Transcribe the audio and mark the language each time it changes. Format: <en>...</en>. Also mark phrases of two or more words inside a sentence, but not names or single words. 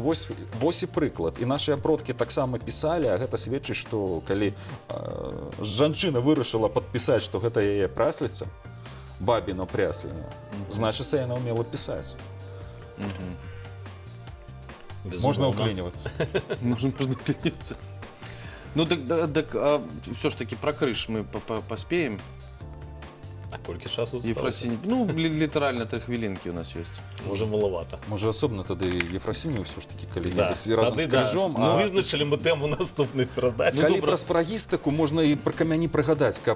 <be>Вось і прыклад. І нашыя продкі таксама пісалі, а гэта сведчыць, што калі жанчына вырашыла падпісаць, што гэта яе прасліца, Бабіно Прясліна, значыцца, яна ўмела пісаць. Можна ўклінівацца.</be> <ru>Можно уклониться. Ну так все ж таки про крыш мы поспеем.</ru> <be>А колькі часу</be> <ru>Ефросинь, ну литерально 3 хвилинки у нас есть.</ru> <be>Можа, малавата. Можа, асобна тады Ефросінію ўсё ж такі Да. калі-небудзь разам Тады, з крыжом. да. Ну, вызначылі мы тэму наступнай перадачы. Калі пра спрагістыку можна і пра камяні прыгадаць, каб</be>